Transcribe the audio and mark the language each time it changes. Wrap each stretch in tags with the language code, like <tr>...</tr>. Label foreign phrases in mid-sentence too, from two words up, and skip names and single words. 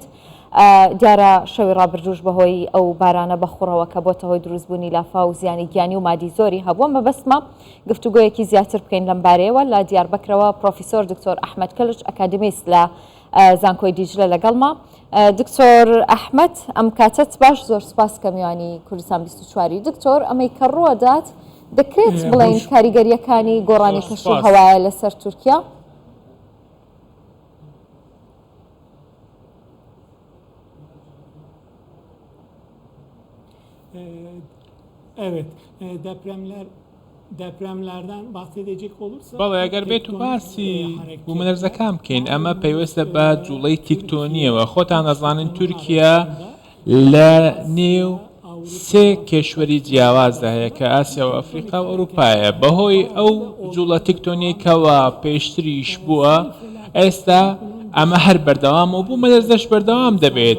<ckb>دیارە شەوی ڕابردووش بەهۆی ئەو بارانە بەخوڕەوە کە بۆتە هۆی دروستبوونی لافا و زیانی گیانی و مادی زۆری هەبووە مەبەستمە گفتوگۆیەکی زیاتر بکەین لەم بارەیەوە لە دیاربەکرەوە پرۆفیسۆر دکتۆر ئەحمەد کەلج ئەکادمیست لە زانکۆی دیجلە لەگەڵما. دکتۆر ئەحمەد ئەم کاتت باش زۆر سپاس کە میوانی کوردستان 24 دکتۆر ئەمەی کە ڕوەدات دەکرێت بڵین کاریگەریەکانی گۆڕانی کەشوو هەوایە لەسەر تورکیا؟</ckb> <tr>Evet, depremlerden bahsedecek olursak...</tr> <ckb>بەڵێ ئەگەر بێت و باسی بوومەلەرزەکان بکەین ئەمە پەیوەستە بە جوڵەی تیکتۆنیەوە. خۆتان دەزانن تورکیا لە نێو سێ کێشوەری جیاوازدا هەیە کە ئاسیا و ئەفریقا و ئەوروپایە. بەهۆی ئەو جوڵە تیکتۆنیکەوە پێشتریش بووە ئێستا ئەمە هەر بەردەوام و بوومەلەرزەش بەردەوام دەبێت.</ckb>